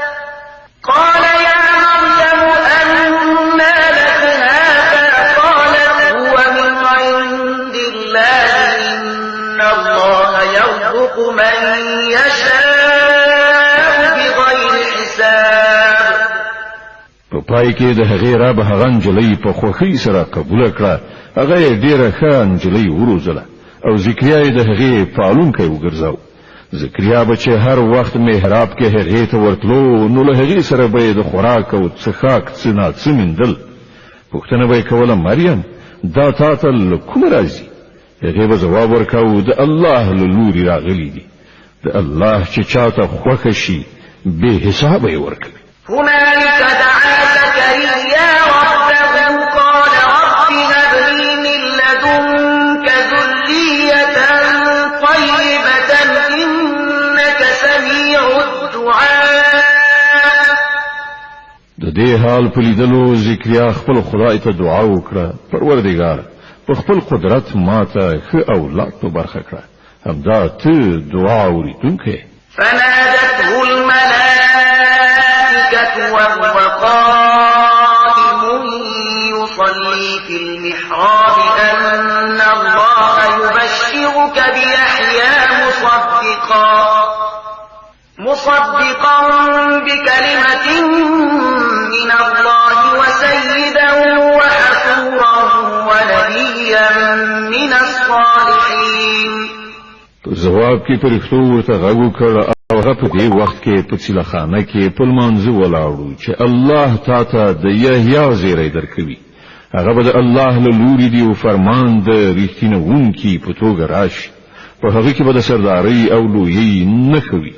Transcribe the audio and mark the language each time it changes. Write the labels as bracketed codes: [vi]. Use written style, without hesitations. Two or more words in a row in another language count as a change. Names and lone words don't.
[ar] قالت هو من عند الله إن الله يرزق من يشاء بغير حساب [ps] په پای کې د هغې رب هغه نجلۍ په خوښۍ سره قبوله کړه هغه یې ډېره ښه نجلۍ وروزله او ذکریا یې د هغې پالونکی وګرځاو ذکریا به چې هر وخت محراب کې هغې ته ورتلو نو له هغې سره به یې د خوراک او څښاک څه ناڅه میندل پوښتنه به یې کوله مریم دا تا ته له کومه راځي هغې به ځواب ورکاو د الله له لورې راغلي دي د الله چې چاته خوښه شي بې حسابه یې ورکوي [ar] هنالك دعا زكريا ربه قال رب هب لي من لدنك ذرية طيبة إنك سميع الدعاء [ps] د دې حال په لیدلو ذکریا خپل خدای ته دعا وکړه پروردګار په خپل قدرت ماته ښه اولاد په برخه کړه همدا ته دعا اوریدونکی [ar] فنادته الملائكة وهو قائم يصلي في المحراب أن الله يبشرك بيحيى مصدقا بكلمة من الله وسيدا وحصورا ونبيا من الصالحين. [ps] جواب کې فرښتو ورته غږ وکړ او هغه په دې وخت کې په څلخانه کې په لمانځه ولاړو چې الله تاته د یحیی زیری درکوي. هغه به د الله له لوري دی او فرمان د رښتینهونکي په توګه راشي. په هغه کې به د سردارۍ او لویۍ نښه وي.